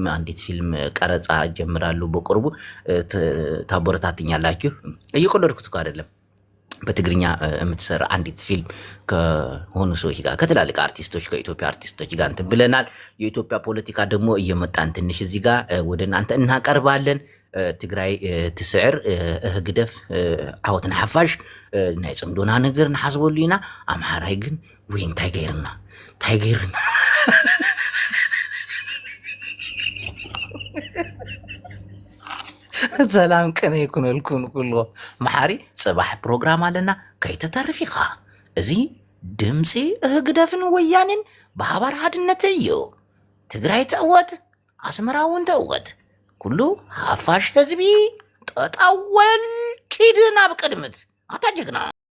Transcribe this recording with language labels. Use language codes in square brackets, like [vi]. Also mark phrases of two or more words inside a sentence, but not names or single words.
[am] አንዲት ፊልም ቀረጻ ጀምራለሁ በቅርቡ። ታበረታትኛላችሁ። እየቆለድኩት እኮ አይደለም። በትግርኛ የምትሰራ አንዲት ፊልም ከሆኑ ሰዎች ጋር ከትላልቅ አርቲስቶች ከኢትዮጵያ አርቲስቶች ጋር እንትን ብለናል። የኢትዮጵያ ፖለቲካ ደግሞ እየመጣን ትንሽ እዚህ ጋር ወደ እናንተ እናቀርባለን። [ti] ትግራይ ትስዕር ግደፍ ዓወትና ሓፋሽ ናይ ፅምዶና ነገር ንሓስበሉ ኢና። ኣምሓራይ ግን ወይ እንታይ ገይርና ሰላም ቅነ ይኩነልኩም ኩሎ መሓሪ ፅባሕ ፕሮግራም ኣለና ከይተተርፍ ኢኻ። እዚ ድምፂ ግደፍን ወያንን ብሓባር ሓድነት እዩ። ትግራይ ትዕወት፣ ኣስመራ እውን ትዕወት። ኩሉ ሓፋሽ ህዝቢ ጠጣወል ኪድ ናብ ቅድምት ኣታ ጀግና